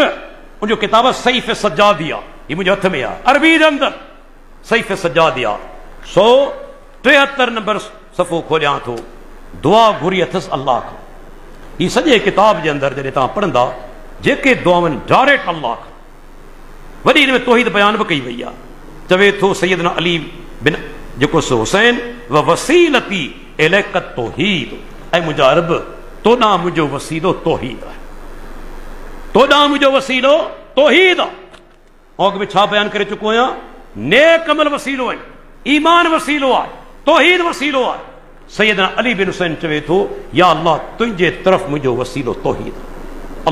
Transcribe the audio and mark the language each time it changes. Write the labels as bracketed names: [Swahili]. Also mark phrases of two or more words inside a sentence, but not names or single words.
[Sindhi] उनजो किताब सईफ़ सज्जादिया, ये मुंहिंजे हथ में आहे, अरबी जे अंदरि सईफ़ सज्जादिया 173 नंबर सफ़ो खोलियां थो। दुआ घुरी अथसि अल्लाह खां। ही सॼे किताब जे अंदरि जॾहिं तव्हां पढ़ंदा, जेके दुआवनि डायरेक्ट अल्लाह खां, वरी हिन में तौहीद बयान बि कई वई आहे। चवे थो सैयदना अली बिन जेको सो हुसैन [Arabic] و وسيلتي إليك توحيد, [Sindhi] ऐं मुंहिंजा रब तोॾां मुंहिंजो वसीलो तौहीद आहे, तोॾां मुंहिंजो वसीलो तौहीद आहे। ऐं अॻु में छा बयानु करे चुको आहियां? नेक अमल वसीलो आहे, ईमान वसीलो आहे, तौहीद वसीलो आहे। सैयदना अली बिन हुसैन चवे थो या अल्लाह तुंहिंजे तरफ़ मुंहिंजो वसीलो तौहीद आहे।